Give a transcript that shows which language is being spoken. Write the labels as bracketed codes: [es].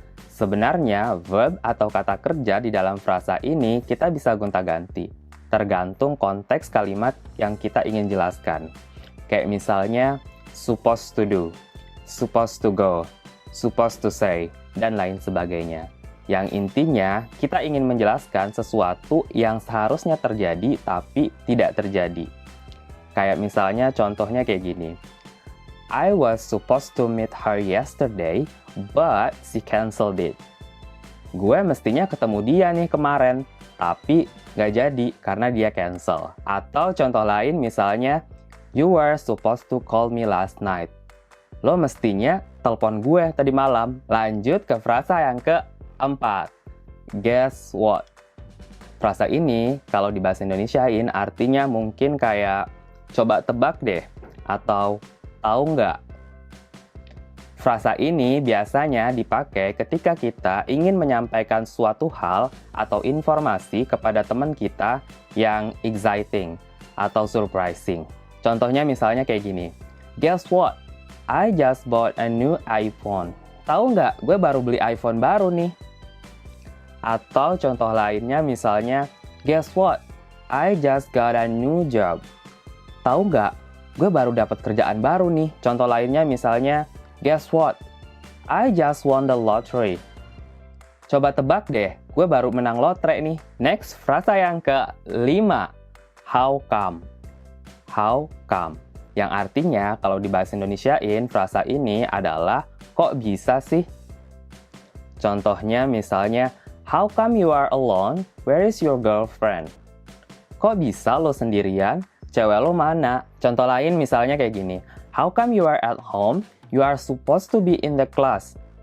[id] Sebenarnya verb atau kata kerja di dalam frasa ini kita bisa gonta-ganti, tergantung konteks kalimat yang kita ingin jelaskan. Kayak misalnya, [en] supposed to do, supposed to go, supposed to say, [id] dan lain sebagainya. Yang intinya, kita ingin menjelaskan sesuatu yang seharusnya terjadi tapi tidak terjadi. Kayak misalnya contohnya kayak gini, [en] I was supposed to meet her yesterday, but she canceled it. [id] Gue mestinya ketemu dia nih kemarin, tapi nggak jadi karena dia cancel. Atau contoh lain misalnya, [en] you were supposed to call me last night. [id] Lo mestinya telepon gue tadi malam. Lanjut ke frasa yang keempat. [en] Guess what? [id] Frasa ini kalau di bahasa Indonesiain artinya mungkin kayak coba tebak deh atau tahu nggak? Frasa ini biasanya dipakai ketika kita ingin menyampaikan suatu hal atau informasi kepada teman kita yang exciting atau surprising. Contohnya misalnya kayak gini, [en] guess what? I just bought a new iPhone. [id] Tahu nggak? Gue baru beli iPhone baru nih. Atau contoh lainnya misalnya, [en] guess what? I just got a new job. [id] Tahu nggak? Gue baru dapat kerjaan baru nih. Contoh lainnya misalnya, [en] guess what? I just won the lottery. [id] Coba tebak deh, gue baru menang lotre nih. Next, frasa yang kelima. [en] How come? How come? [id] Yang artinya kalau di bahasa Indonesiain, frasa ini adalah kok bisa sih? Contohnya misalnya, [en] how come you are alone? Where is your girlfriend? [id] Kok bisa lo sendirian? Cewek lo mana? Contoh lain misalnya kayak gini. [en] How come you are at home? You are supposed to be in the class.